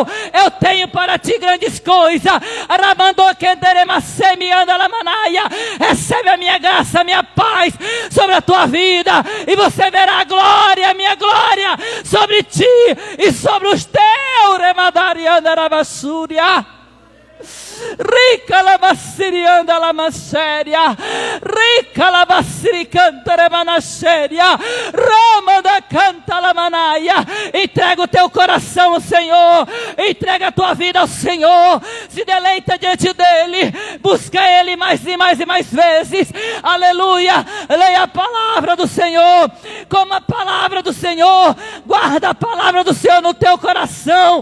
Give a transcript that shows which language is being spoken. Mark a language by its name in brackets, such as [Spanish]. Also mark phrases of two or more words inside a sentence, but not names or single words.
[Portuguese] Eu tenho para ti grandes coisas. Recebe a minha graça, a minha paz sobre a tua vida, e você verá a glória, minha glória, sobre ti e sobre os teus. Remadariana Rabassúria. Rica la bassirianda la masséria. Rica la bassiricanta remanasséria. Rama da canta la manaia. Entrega o teu coração ao Senhor. Entrega a tua vida ao Senhor. Se deleita diante dele. Busca ele mais e mais e mais vezes. Aleluia. Leia a palavra do Senhor. Coma a palavra do Senhor. Guarda a palavra do Senhor no teu coração.